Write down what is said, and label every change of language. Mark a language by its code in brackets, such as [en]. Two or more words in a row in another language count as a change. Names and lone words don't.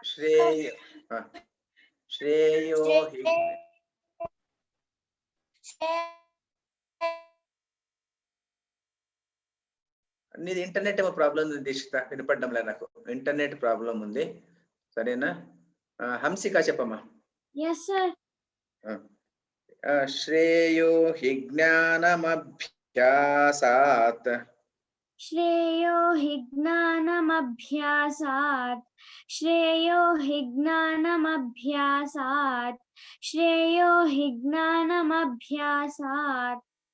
[sa] శ్రేయో హి [te] నీది ఇంటర్నెట్ ఏమో ప్రాబ్లం ఉంది దీక్షిత, వినపడడం లేదు నాకు. [en] internet problem [te] ఉంది, సరేనా? హంసిక చెప్పమ్మా. [en] Yes, sir. [sa] శ్రేయో హి జ్ఞానమభ్యాసాత్ श्रेयो हि ज्ञानमभ्यासात् श्रेयो हि ज्ञानमभ्यासात् श्रेयो हि ज्ञानमभ्यासात्